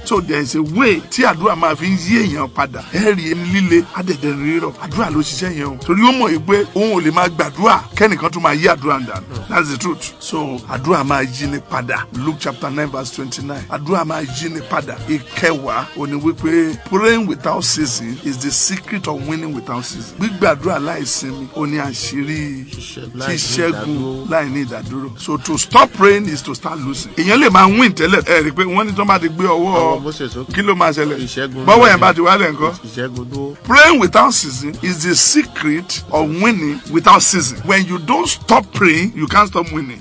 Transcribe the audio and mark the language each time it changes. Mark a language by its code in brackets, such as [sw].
[en] So there is a way [yo] tí àdúrà máa fi ń yí èèyàn padà. Ẹ̀rí líle adẹ̀dẹ̀ rírọ̀. Àdúrà ló ṣiṣẹ́ yẹn o. Torí ó mọ̀ pé òun ò lè máa gbàdúrà kẹ́nìkan tún máa yí àdúrà dànù. [en] That's the truth. [yo] So àdúrà máa yí ni padà. [en] Luke chapter 9 verse 29. [yo] Àdúrà máa yí ni padà. Ìkẹwàá ó ní wípé [en] praying without ceasing is the secret of winning without ceasing. [yo] Gbígbàdúrà láìsinmi ó ní àṣírí ṣíṣẹ́gun láì ní ìdádúró. [en] So to stop praying is to start losing. [yo] Èèyàn lè máa win tẹ́lẹ̀. Ẹ rí i pé wọ́n ní tó bá ti gbé ọwọ́ kí ló máa ṣẹlẹ̀? Bọ́wọ́ yẹn bá ti wálẹ̀ nǹkan. [en] Praying without ceasing is the secret of winning without ceasing. When you don't stop praying, you can't stop winning.